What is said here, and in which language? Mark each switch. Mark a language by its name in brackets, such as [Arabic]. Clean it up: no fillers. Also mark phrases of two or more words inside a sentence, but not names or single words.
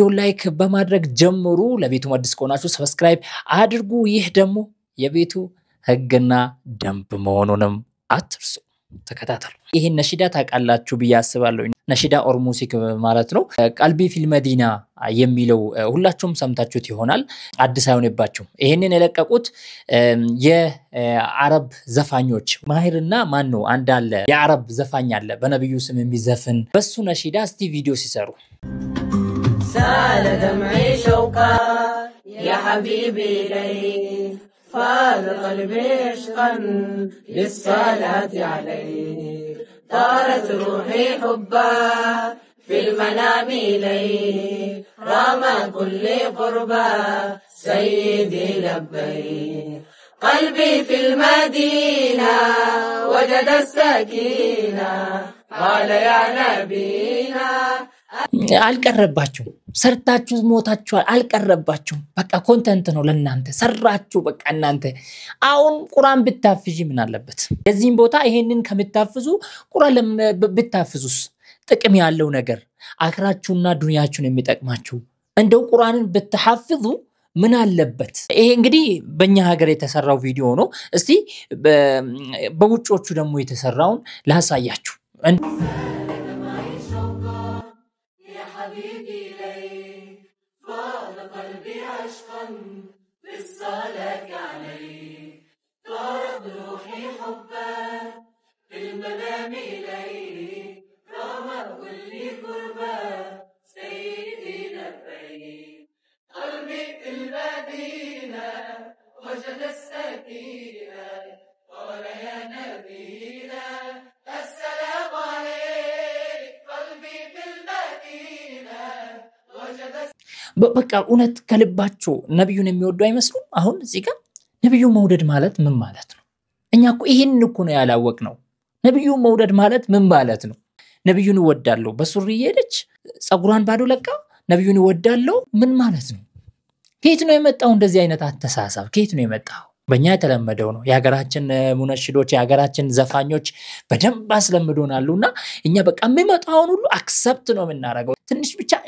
[Amharic] ላይክ በማድረግ ጀምሩ ለቤቱ አዲስ ከሆናችሁ ሰብስክራይብ አድርጉ ይህ ደግሞ የቤቱ ህግና ደንብ መሆኑንም አትርሱ ተከታተሉ ይሄን ነሽዳ ታቃላችሁ በያስባለሁ ነሽዳ [English] or music [Amharic] ማለት ነው ቀልቢ ፊልም መዲና የሚለው ሁላችሁም ሰምታችሁት ይሆናል አዲስ አይሆንባችሁ ይሄንን የለቀቁት የአረብ ዘፋኞች ማሂርና ማን ነው አንድ አለ የአረብ ዘፋኝ አለ በነብዩ ስም የሚዘፍን በሱ ነሽዳ እስቲ ቪዲዮ ሲሰሩ [Arabic] سال دمعي شوقا يا حبيبي لي فاض قلبي عشقا للصلاة عليك طارت روحي حبا في المنام إليك رام كل قربا سيدي لبيك قلبي في المدينة وجد السكينة قال يا نبينا [Amharic] አልቀረባችሁ ሰርታችሁ ሞታችሁ አልቀረባችሁ በቃ ኮንተንት ነው ለእናንተ ሰራችሁ በቃ እናንተ አሁን ቁርአን ብታፍጂ ምን አለበት የዚህን ቦታ ይሄንን ከምታፍዙ ቁርአን ብታፍዙስ ጥቅም ያለው ነገር አክራችሁና ዱንያችሁን የሚጠቅማችሁ እንደው ቁርአንን ብትሐፍዙ ምን አለበት ይሄ እንግዲህ በእኛ ሀገር የተሰራው ቪዲዮ ነው እስቲ በውጮቹ ደግሞ የተሰራውን ላሳያችሁ [Arabic] حبيبي لي فاض قلبي عشقا بالصلاة عليك طارت روحي حبا في المنام إليك رام كل قربا سيدي لبيك قلبي في المدينة وجد السكينة قال يا نبينا السلام عليك قلبي في المدينة [Amharic] በቃ እውነት ከልባቸው ነብዩን የሚወዱ አይመስሉም አሁን እዚህ ጋር ነብዩ መውደድ ማለት ምን ማለት ነው እኛ እኮ ይሄን እኮ ነው ያላወቅነው ነብዩ መውደድ ማለት ምን ማለት ነው ነብዩን ወዳለው በሱሪ ሄደች ጸጉራን ባዶ ለቃ ነብዩን ወዳለው ምን ማለት ነው ከየት ነው የመጣው እንደዚህ አይነት አስተሳሰብ ከየት ነው የመጣው በእኛ የተለመደው ነው የሀገራችን ሙነሽዶች የሀገራችን ዘፋኞች በደንብ አስለምዶናሉና እኛ በቃ የሚመጣውን ሁሉ አክሰፕት ነው የምናረጋው ትንሽ ብቻ